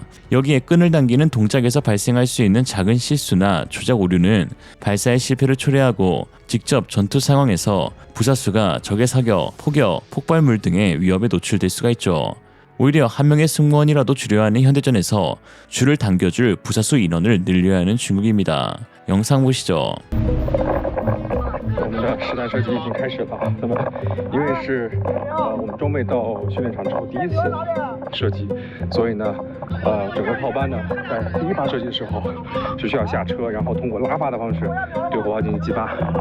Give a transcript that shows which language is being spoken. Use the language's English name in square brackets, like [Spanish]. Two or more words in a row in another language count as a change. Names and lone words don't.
[Korean] 여기에 끈을 당기는 동작에서 발생할 수 있는 작은 실수나 조작 오류는 발사의 실패를 초래하고 직접 전투 상황에서 부사수가 적의 사격, 포격, 폭발물 등의 위협에 노출될 수가 있죠. 오히려 한 명의 승무원이라도 줄여야 하는 현대전에서 줄을 당겨줄 부사수 인원을 늘려야 하는 중국입니다. 영상 보시죠. [Chinese] 我们的实弹射击已经开始了啊。那么，因为是我们装备到训练场之后第一次射击，所以呢，整个炮班呢在第一发射击的时候是需要下车，然后通过拉发的方式对火炮进行击发。